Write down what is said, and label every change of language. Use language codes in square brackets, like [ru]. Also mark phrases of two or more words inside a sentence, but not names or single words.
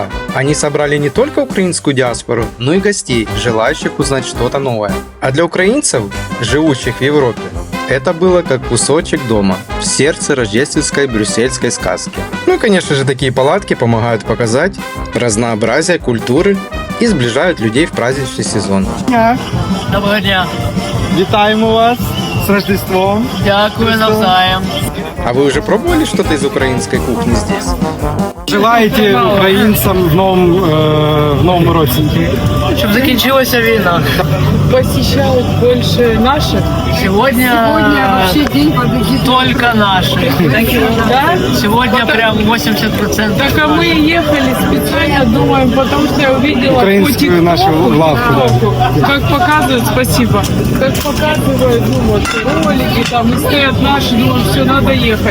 [ru] Они собрали не только украинскую диаспору, но и гостей, желающих узнать что-то новое. А для украинцев, живущих в Европе, это было как кусочек дома в сердце рождественской брюссельской сказки. Ну и, конечно же, такие палатки помогают показать разнообразие культуры и сближают людей в праздничный сезон. Доброго дня. [uk] Вітаємо вас [ru] с Рождеством. [uk] Дякую навзаєм. [ru] А вы уже пробовали что-то из украинской кухни здесь? [uk] Желаєте українцям в новому році? Щоб закінчилася війна. [ru] Посещают больше наших. Сегодня вообще день победителей. только наши. Да? Сегодня прям 80%. Так а мы ехали специально, думаем, потому что я увидела Украинскую по ТикТоку, нашу лавку, как показывают, спасибо, как показывают, ну вот, ролики там, и стоят наши, думаю, все, надо ехать.